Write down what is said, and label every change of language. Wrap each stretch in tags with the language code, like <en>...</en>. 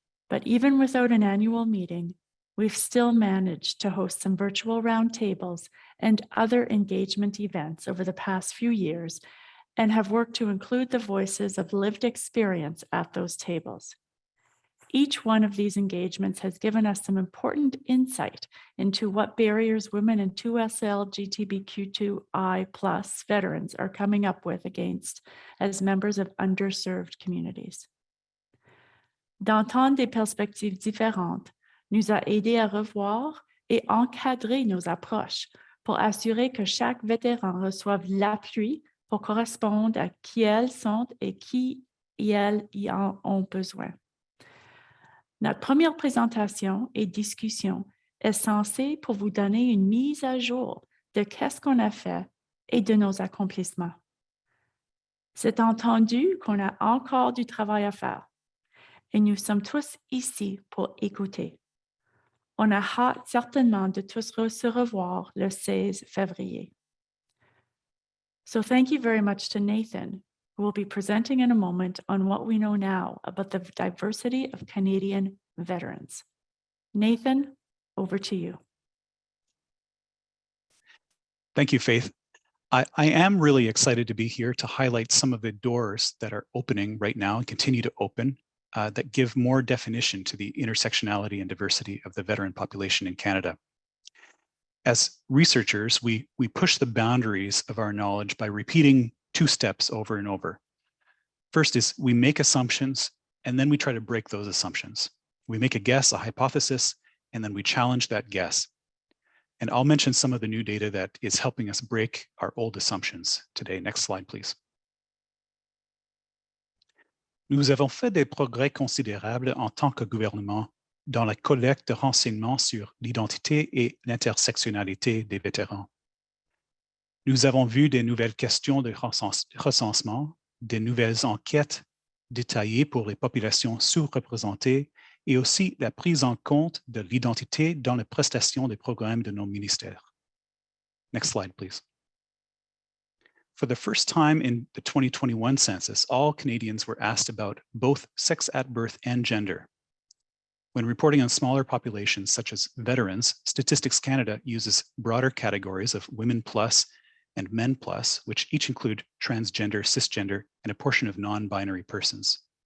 <en>But even without an annual meeting, we've still managed to host some virtual roundtables and other engagement events over the past few years and have worked to include the voices of lived experience at those tables. Each one of these engagements has given us some important insight into what barriers women in 2SLGBTQI+ veterans are coming up with against as members of underserved communities.</en> <fr>D'entendre des perspectives différentes nous a aidé à revoir et encadrer nos approches pour assurer que chaque vétéran reçoive l'appui pour correspondre à qui elles sont et qui elles y en ont besoin. Notre première présentation et discussion est censée pour vous donner une mise à jour de qu'est-ce qu'on a fait et de nos accomplissements. C'est entendu qu'on a encore du travail à faire et nous sommes tous ici pour écouter. On a hâte certainement de tous se revoir le 16 février.</fr> <en>So thank you very much to Nathan, who will be presenting in a moment on what we know now about the diversity of Canadian veterans. Nathan, over to you. Thank you, Faith. I am really excited to be here to highlight some of the doors that are opening right now and continue to open that give more definition to the intersectionality and diversity of the veteran population in Canada. As researchers, we push the boundaries of our knowledge by repeating two steps over and over. First is we make assumptions, and then we try to break those assumptions. We make a guess, a hypothesis, and then we challenge that guess. And I'll mention some of the new data that is helping us break our old assumptions today. Next slide, please.</en> <fr>Nous avons fait des progrès considérables en tant que gouvernement dans la collecte de renseignements sur l'identité et l'intersectionnalité des vétérans. Nous avons vu des nouvelles questions de recensement, des nouvelles enquêtes détaillées pour les populations sous-représentées et aussi la prise en compte de l'identité dans les prestations des programmes de nos ministères.</fr> <en>Next slide, please. For the first time in the 2021 census, all Canadians were asked about both sex at birth and gender. When reporting on smaller populations such as veterans, Statistics Canada uses broader categories of women plus and men plus, which each include transgender, cisgender, and a portion of non-binary persons.</en>